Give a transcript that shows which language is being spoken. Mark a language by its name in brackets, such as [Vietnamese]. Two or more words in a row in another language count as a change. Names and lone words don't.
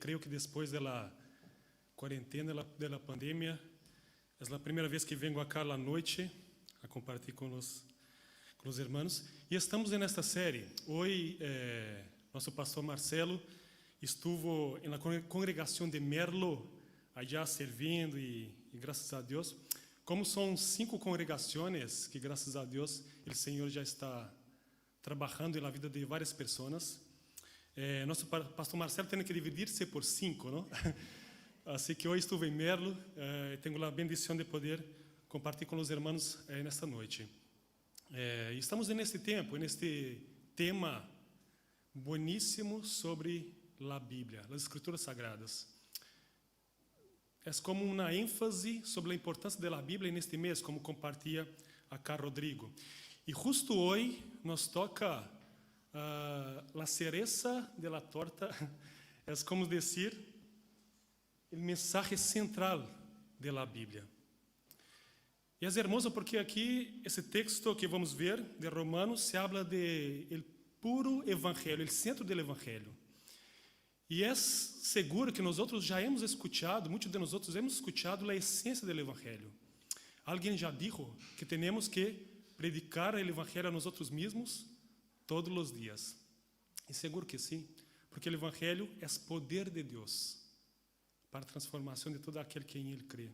[Spanish] Creo que después de la cuarentena, de la pandemia, es la primera vez que vengo acá a la noche a compartir con los hermanos. Y estamos en esta serie. Hoy, nuestro pastor Marcelo estuvo en la congregación de Merlo, allá servindo y gracias a Dios. [Portuguese] Como são 5 congregações que, graças a Deus, o Senhor já está trabalhando na vida de várias pessoas, nosso pastor Marcelo tem que dividir-se por 5, não? Assim que hoje estou em Merlo, tenho a bendição de poder compartilhar com os irmãos nesta noite. Estamos neste tempo, neste tema bueníssimo sobre a Bíblia, as Escrituras Sagradas. É como uma ênfase sobre a importância da Bíblia neste mês, como compartilha acá Rodrigo. E justo hoje nos toca a [Spanish] cereza de la torta, [Portuguese] é como dizer, o mensagem central da Bíblia. E é hermoso porque aqui, esse texto que vamos ver, de Romanos, [Spanish] se habla de el puro [Portuguese] evangelho, o centro do evangelho. E é seguro que nós outros já hemos escutado, muitos de nós outros hemos escutado a essência do evangelho. Alguém já disse que temos que predicar o evangelho a nós outros mesmos todos os dias. E seguro que sim, porque o evangelho é poder de Deus para a transformação de todo aquele que em ele crê.